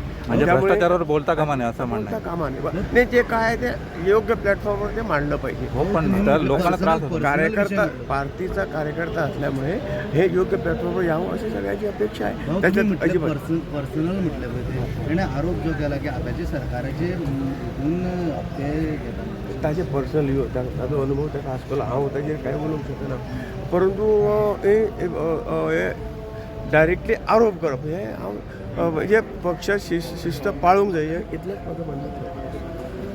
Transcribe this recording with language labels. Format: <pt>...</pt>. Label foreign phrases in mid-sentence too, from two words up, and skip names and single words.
<mr>म्हणजे भ्रष्टाचारावर बोलता कामा नये असं म्हणणं आहे. कामा नाही, जे काय आहे ते योग्य प्लॅटफॉर्मवर ते मांडलं पाहिजे. हो, पण तर लोकांना त्रास होतो. कार्यकर्ता पार्टीचा कार्यकर्ता असल्यामुळे हे योग्य प्लॅटफॉर्मवर यावं अशी सगळ्याची अपेक्षा आहे. त्याच्यात अजिबात पर्सनल म्हटलं पाहिजे आणि आरोप जो केला की आताचे सरकाराचे</mr> <kok>ताजे पर्सनल ताजो अनुभव त्याचा आसपास हांव ताजेर कांय उलोवंक शकना, परंतु हे डायरेक्टली आरोप करप हे हांव म्हणजे पक्ष शिस्त पाळूंक जाय इतलेंच म्हाका म्हणणें.</kok>